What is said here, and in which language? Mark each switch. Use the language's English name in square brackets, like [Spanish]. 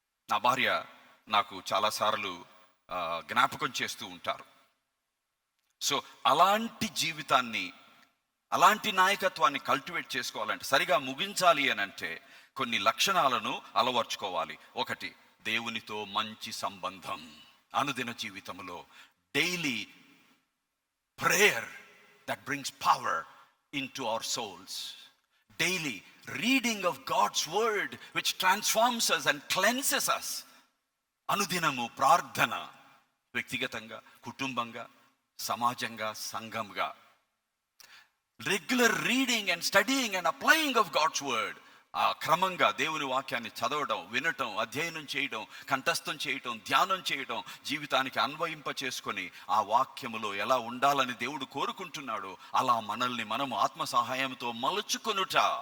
[Telugu] నా భార్య నాకు చాలాసార్లు జ్ఞాపకం చేస్తూ ఉంటారు. సో అలాంటి జీవితాన్ని, అలాంటి నాయకత్వాన్ని కల్టివేట్ చేసుకోవాలంటే, సరిగా ముగించాలి అని అంటే కొన్ని లక్షణాలను అలవర్చుకోవాలి. ఒకటి, దేవునితో మంచి సంబంధం. అనుదిన జీవితంలో [English] Daily prayer that brings power into our souls. Daily reading of God's word which transforms us and cleanses us. [Telugu] అనుదినము ప్రార్థన, వ్యక్తిగతంగా, కుటుంబంగా, సమాజంగా, సంఘంగా. [English] Regular reading and studying and applying of God's word. [Telugu] ఆ క్రమంగా దేవుని వాక్యాన్ని చదవడం, వినటం, అధ్యయనం చేయడం, కంఠస్థం చేయటం, ధ్యానం చేయడం, జీవితానికి అన్వయింప చేసుకొని ఆ వాక్యములో ఎలా ఉండాలని దేవుడు కోరుకుంటున్నాడో అలా మనల్ని మనము ఆత్మ సహాయంతో మలుచుకొనుట.